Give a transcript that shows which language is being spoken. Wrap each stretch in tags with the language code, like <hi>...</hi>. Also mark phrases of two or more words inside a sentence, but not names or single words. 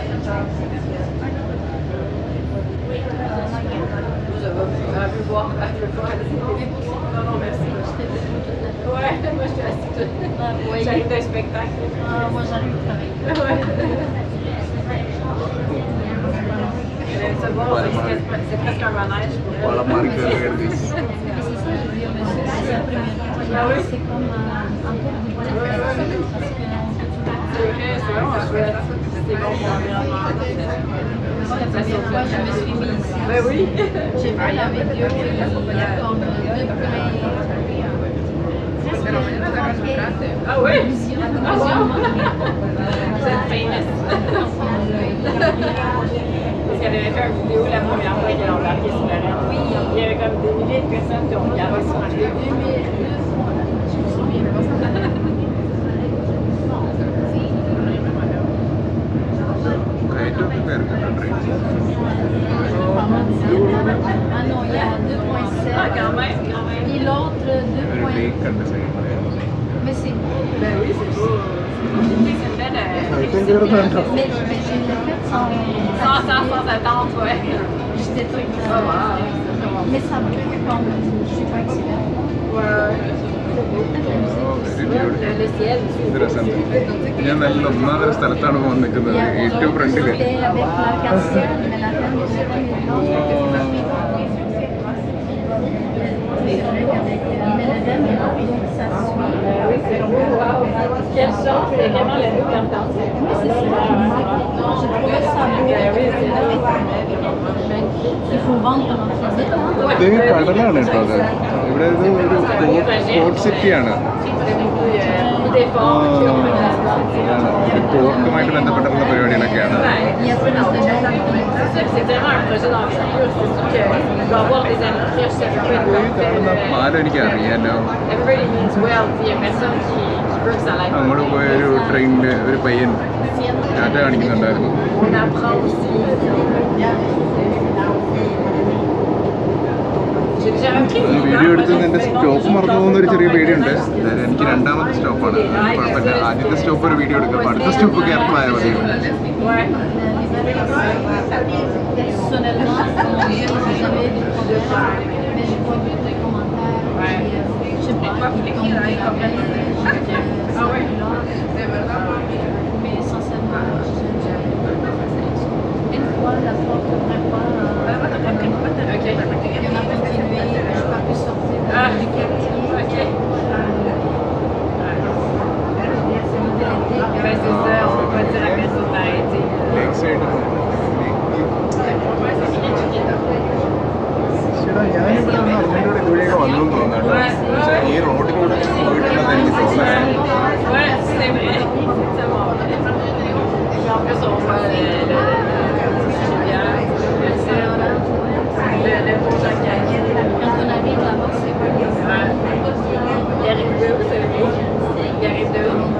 <fr>J'arrive d'un spectacle. Moi, j'arrive du travail. C'est presque un manège.</fr> <ml>വളമാറി കയറി കയറി</ml> <fr>C'est comme un peu de C'est vraiment chouette. C'est bon pour l'environnement. La première fois, je me suis mise ici. Ben oui. J'ai vu la vidéo, il y a comme deux Ah oui? Ah wow! Vous êtes famous. Parce qu'elle avait fait une vidéo la première fois qu'elle a embarqué sur la reine. Oui. Il y avait comme des milliers de personnes qui ont regardé son vidéo. Je me souviens pas.</fr> <ml>കയറ്റമൊക്കെ കയറുന്നുണ്ട്</ml> <fr>Ah non, il y a 2.7. Ah, quand même, quand même. Et l'autre</fr> <ml>ഒരു 2.7. ലേക്ക് ഉണ്ട് സൈഡിൽ</ml> <fr>Mais c'est beau. Ben oui, c'est beau. C'est une belle.</fr> <ml>കയറ്റം കയറുന്നുണ്ടോ</ml> <fr>Mais je l'ai fait Sans attente, ouais. J'étais toute. Oh, wow. Mais ça me fait comme. Je suis pas experte. Ouais. Le ciel.</fr> <ml>ഇത് രസമുണ്ട് ഞാൻ നല്ല ഒന്നാമതൊരു സ്ഥലത്താണ് പോകാൻ നിൽക്കുന്നത് ഏറ്റവും ഫ്രണ്ടില്</ml> <fr>J'étais avec l'arc-en-ciel, mais la reine nous a dit non. C'est vrai qu'avec. Mais la reine, ça suit. Oui, c'est beau. Wow. Quelle chance. C'est vraiment la vue d'Arc-en-Ciel. Oui, c'est ça. J'ai trouvé ça beau. Il faut vendre pendant 3 ans.</fr> <ml>ഇത് കടലാണ് കേട്ടോ അത് ഇവിടെ ഇത് ഒരു</ml> <en>port cityആണ്</en> <ml>പോർട്ടുമായിട്ട് ബന്ധപ്പെട്ടിട്ടുള്ള പരിപാടികളൊക്കെയാണ്</ml> <fr>Il y a plus de gens. C'est vraiment un projet d'envergure. C'est sûr qu'il doit y avoir des amis riches, ça peut être</fr> <ml>ഈ കാണുന്ന പാലം എനിക്ക് അറിയാലോ</ml> <en>Everybody means well.</en> <fr>Il y a personne qui veut que ça aille.</fr> <ml>അങ്ങോട്ട് പോയ ഒരു ട്രെയിനിൽ ഒരു പയ്യൻ ടാറ്റ കാണിക്കുന്നുണ്ടായിരുന്നു</ml> <fr>On apprend aussi. J'ai déjà appris.</fr> <ml>ഈ വീഡിയോ എടുത്തത് എൻ്റെ സ്റ്റോപ്പ് മറന്നു പോകുന്ന ഒരു ചെറിയ പേടിയുണ്ട് അതായത് എനിക്ക് രണ്ടാമത്തെ സ്റ്റോപ്പാണ് കുഴപ്പമില്ല ആദ്യത്തെ സ്റ്റോപ്പ് ഒരു വീഡിയോ എടുക്കാം അടുത്ത സ്റ്റോപ്പ് കയറണം ആയാൽ മതി</ml> <fr>Ouais. Personnellement, mon Dieu, j'ai jamais eu de problème, mais j'ai pas vu de commentaires. Ouais. Je sais pas, ils tombent des copains. Ah ouais. Mais sincèrement, une fois, la porte n'ouvrait pas. Ok. On a continué, je n'ai pas pu sortir du quartier. Ok. C'est Ben c'est ça, on peut pas dire à personne d'arrêter.</fr> <en>lake side</en> <ml>ഞാനിവിടെ നിന്ന് അതിലൂടെ ഇതുവഴിയൊക്കെ വന്നു തോന്നുന്നു കേട്ടോ ഈ റോഡിലൂടെ പോയിട്ടുണ്ടെന്ന് എനിക്ക് തോന്നുന്നത്</ml> <fr>Ouais, c'est vrai. C'est tellement vrai. Puis en plus, on voit le beau Jacques. Quand on arrive là-bas, c'est pas bien. Il arrive de où, c'est vrai? Il arrive de où?</fr>